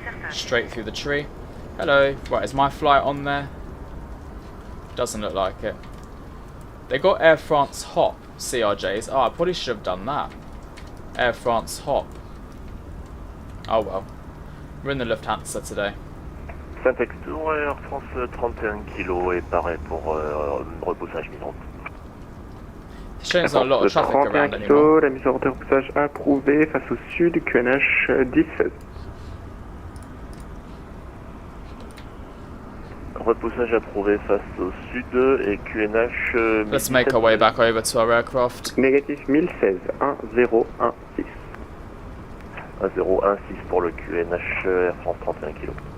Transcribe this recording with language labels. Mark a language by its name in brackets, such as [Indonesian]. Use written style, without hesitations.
[English] Straight through the tree. Hello. Right, is my flight on there? Doesn't look like it. They got Air France Hop CRJs. Oh, I probably should have done that. Air France Hop. Oh well. We're in the Lufthansa today. [French] Textour, Air France 31 kg est paré pour repoussage mise en route. [English] Showing there's not a lot of traffic [French] 31 [English] around anymore. [French] kg, la mise en route de repoussage approuvée face au sud, QNH 10-16. Repoussage approuvé face au sud et QNH. [English] Let's make our way back over to our aircraft. [French] Négatif 1016, 1016. 1016 pour le QNH Air France 31 kg.